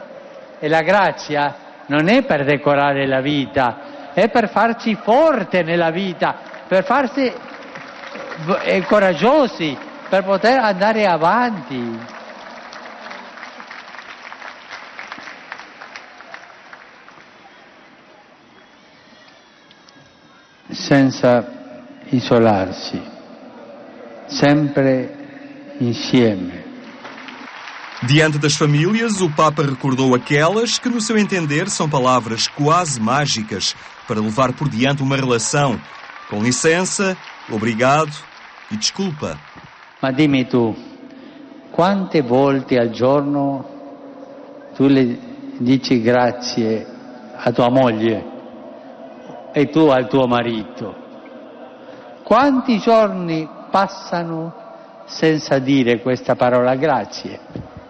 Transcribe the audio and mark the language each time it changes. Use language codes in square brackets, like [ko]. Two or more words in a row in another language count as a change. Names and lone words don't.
[it] E la grazia non è per decorare la vita, è per farci forte nella vita, per farci coraggiosi, per poter andare avanti. Senza isolarsi, sempre insieme. [pt] Diante das famílias, o Papa recordou aquelas que, no seu entender, são palavras quase mágicas para levar por diante uma relação. Com licença, obrigado e desculpa. [it] Ma dimmi tu, quante volte al giorno tu le dici grazie a tua moglie e tu al tuo marito? Quanti giorni passano senza dire questa parola grazie?